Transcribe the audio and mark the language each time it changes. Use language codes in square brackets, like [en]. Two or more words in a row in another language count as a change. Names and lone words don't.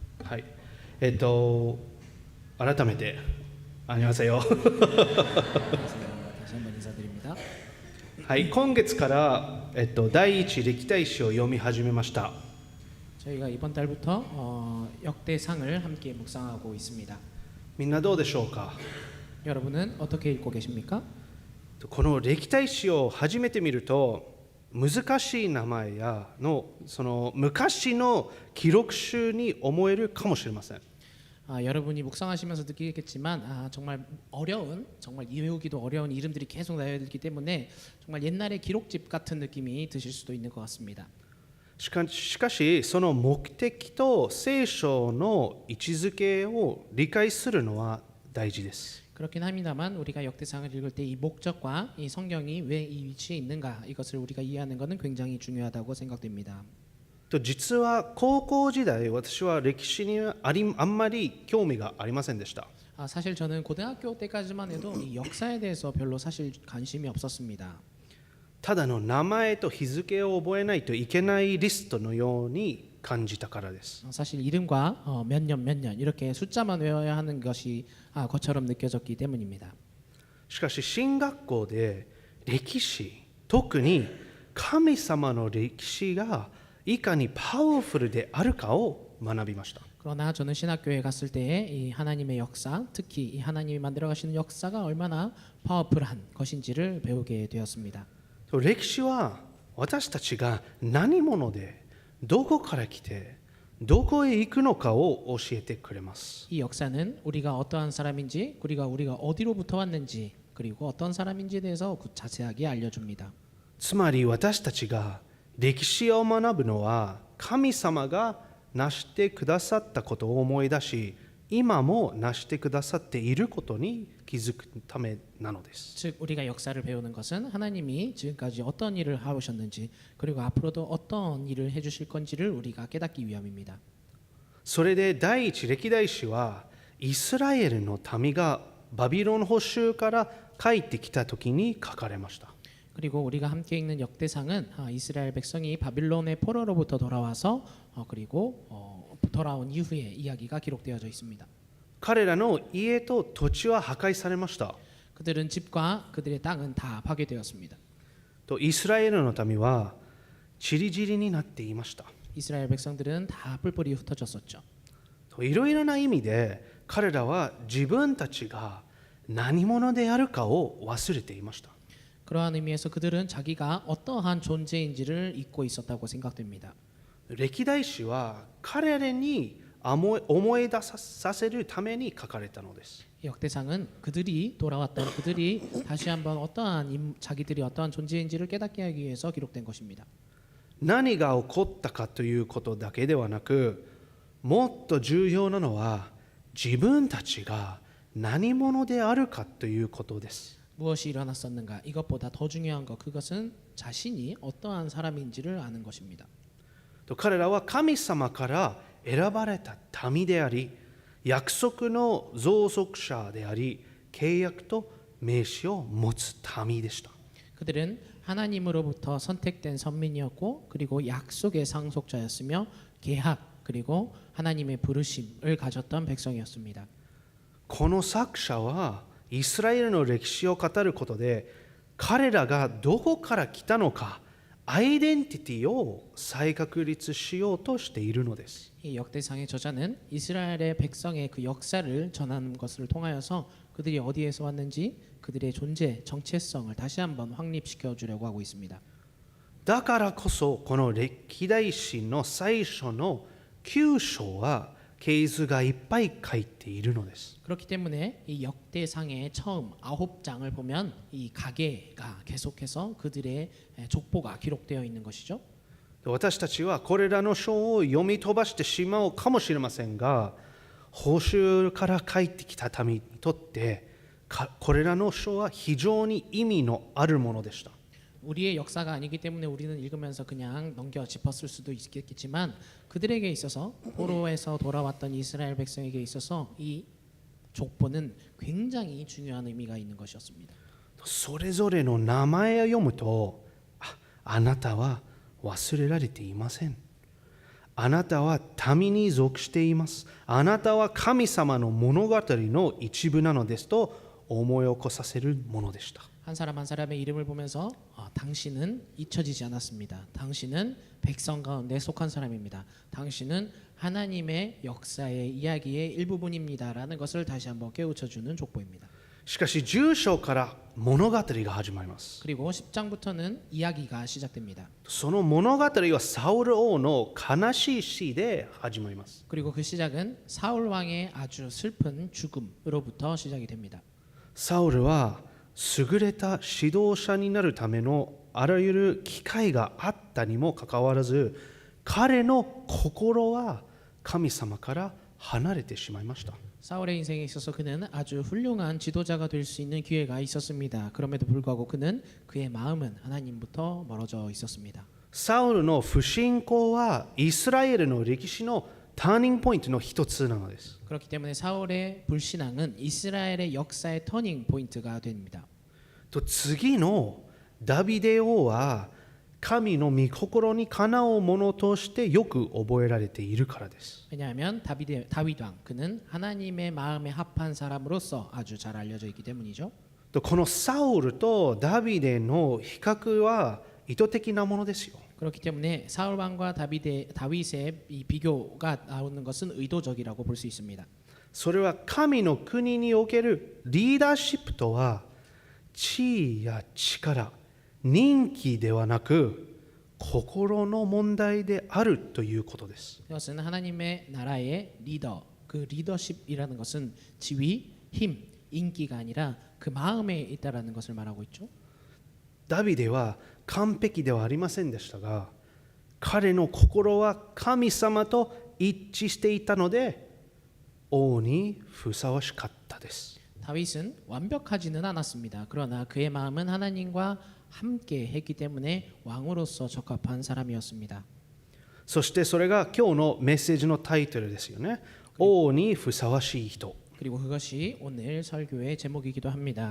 [ja] はい。改めて、안녕하세요。 [ko] 다시 한번 인사드립니다. [ja] はい、今月から、第一歴代史を読み始めました。 [ko] 저희가 이번 달부터 역대상을 함께 묵상하고 있습니다. [ja] みんなどうでしょうか。 [ko] 여러분은 어떻게 읽고 계십니까? [ja] この歴代史を初めて見ると、難しい名前やその昔の記録集に思えるかもしれません。 [ko] 여러분이 묵상하시면서 느끼겠지만 정말 어려운, 정말 외우기도 어려운 이름들이 계속 나와야 되기 때문에 정말 옛날의 기록집 같은 느낌이 드실 수도 있는 것 같습니다. [ja] しかしその目的と聖書の位置づけを理解するのは大事です。 [ko] 그렇긴 합니다만 우리가 역대상을 읽을 때 이 목적과 이 성경이 왜 이 위치에 있는가 이것을 우리가 이해하는 것은 굉장히 중요하다고 생각됩니다. [ja] 実は高校時代、私は歴史にあんまり興味がありませんでした。 [ko] 사실 저는 고등학교 때까지만 해도 이 역사에 대해서 별로 사실 관심이 없었습니다. [ja] ただの名前と日付を覚えないといけないリストのように感じたからです。 [ko] 사실 이름과 몇 년 이렇게 숫자만 외워야 하는 것이 것처럼 느껴졌기 때문입니다. [ja] しかし神学校で歴史、特に神様の歴史がいかにパワフルであるかを学びました。 [ko] 그러나 저는 신학교에 갔을 때 이 하나님의 역사, 특히 이 하나님이 만들어 가시는 역사가 얼마나 파워풀한 것인지를 배우게 되었습니다. [ja] 歴史は私たちが何者でどこから来てどこへ行くのかを教えてくれます。 [ko] 이 역사는 우리가 어떠한 사람인지, 우리가 어디로부터 왔는지, 그리고 어떤 사람인지에 대해서 자세하게 알려줍니다. [ja] つまり私たちが歴史を学ぶのは神様が成してくださったことを思い出し、今も成してくださっていることに気づくためなのです。 [ko] 즉 우리가 역사를 배우는 것은 하나님이 지금까지 어떤 일을 하셨는지, 그리고 앞으로도 어떤 일을 해주실 건지를 우리가 깨닫기 위함입니다. [ja] それで第一歴代史はイスラエルの民がバビロン捕囚から帰ってきた時に書かれました。 [ko] 그리고 우리가 함께 읽는 역대상은 이스라엘 백성이 바빌론의 포로로부터 돌아와서 그리고 돌아온 이후의 이야기가 기록되어져 있습니다. [ja] 彼らの家と土地は破壊されました。 [ko] 그들은 집과 그들의 땅은 다 파괴되었습니다. [ja] とイスラエルの民は散り散りになっていました。 [ko] 이스라엘 백성들은 다 뿔뿔이 흩어졌었죠. [ja] といろいろな意味で彼らは自分たちが何者であるかを忘れていました。 [ko] 그러한 의미에서 그들은 자기가 어떠한 존재인지를 잊고 있었다고 생각됩니다. [ja] 歴代史は彼らに思い出させるために書かれたのです。 [ko] 역대상은 그들이 돌아왔던 그들이 다시 한번 자기들이 어떠한 존재인지를 깨닫게 하기 위해서 기록된 것입니다. [ja] 何が起こったかということだけではなく、もっと重要なのは自分たちが何者であるかということです。 [ko] 무엇이 일어났었는가? 이것보다 더 중요한 것, 그것은 자신이 어떠한 사람인지를 아는 것입니다. [ja] 彼らは神様から選ばれた民であり、約束の相続者であり、契約と名詞を持つ民でした。 [ko] 그들은 하나님으로부터 선택된 선민이었고, 그리고 약속의 상속자였으며, 계약 그리고 하나님의 부르심을 가졌던 백성이었습니다. [ja] この作者はイスラエルの歴史を語ることで、彼らがどこから来たのか、アイデンティティを再確立しようとしているのです。 [ko] 이 역대상의 저자는 이스라엘의 백성의 그 역사를 전하는 것을 통하여서 그들이 어디에서 왔는지, 그들의 존재, 정체성을 다시 한번 확립시켜 주려고 하고 있습니다. [ja] だからこそこの歴代史の最初の9章は系図がいっぱい書いているのです。 [ko] 그렇기 때문에 이 역대상의 처음 9장을 보면 이 가계가 계속해서 그들의 족보가 기록되어 있는 것이죠. [ja] 私たちはこれらの書を読み飛ばしてしまうかもしれませんが、捕囚から帰ってきた民にとってこれらの書は非常に意味のあるものでした。 [ko] 우리의 역사가 아니기 때문에 우리는 읽으면서 그냥 넘겨 짚었을 수도 있겠지만, 그들에게 있어서 포로에서 돌아왔던 이스라엘 백성에게 있어서 이 족보는 굉장히 중요한 의미가 있는 것이었습니다. [ja] それぞれの名前を読むと、あなたは忘れられていません。あなたは民に属しています。あなたは神様の物語の一部なのですと思い起こさせるものでした。 [ko] 한 사람 한 사람의 이름을 보면서 당신은 잊혀지지 않았습니다. 당신은 백성 가운데 속한 사람입니다. 당신은 하나님의 역사의 이야기의 일부분입니다라는 것을 다시 한번 깨우쳐주는 족보입니다. [ja] しかし10章から物語が始まります。 [ko] 그리고 10장부터는 이야기가 시작됩니다. [ja] その物語はサウル王の悲しい死で始まります。 [ko] 그리고 그 시작은 사울 왕의 아주 슬픈 죽음으로부터 시작이 됩니다. [ja] サウルは優れた指導者になるためのあらゆる機会があったにもかかわらず、彼の心は神様から離れてしまいました。 [ko] 사울의 인생에 있어서 그는 아주 훌륭한 지도자가 될 수 있는 기회가 있었습니다. 그럼에도 불구하고 그는 그의 마음은 하나님부터 멀어져 있었습니다. [ja] サウルの不信仰はイスラエルの歴史のターニングポイントの一つなのです。 [ko] 그렇기 때문에 사울의 불신앙은 이스라엘의 역사의 터닝 포인트가 됩니다. [ja] と次のダビデ王は神の御心にかなうものとしてよく覚えられているからです。 [ko] 왜냐하면 다윗 왕 그는 하나님의 마음에 합한 사람으로서 아주 잘 알려져 있기 때문이죠. [ja] とこのサウルとダビデの比較は意図的なものですよ。 [ko] 그렇기 때문에 사울 왕과 다윗의 이 비교가 나오는 것은 의도적이라고 볼 수 있습니다. [ja] それは神の国におけるリーダーシップとは地位や力、人気ではなく心の問題であるということです。 [ko] 이것은 하나님의 나라의 리더, 그 리더십이라는 것은 지위, 힘, 인기가 아니라 그 마음에 있다라는 것을 말하고 있죠. [ja] ダビデは完璧ではありませんでしたが、彼の心は神様と一致していたので王にふさわしかったです。 [ko] 다윗은 완벽하지는 않았습니다. 그러나 그의 마음은 하나님과 함께 했기 때문에 왕으로서 적합한 사람이었습니다. [ja] そしてそれが今日のメッセージのタイトルですよね。王にふさわしい人。 [ko] 그리고 그것이 오늘 설교의 제목이기도 합니다.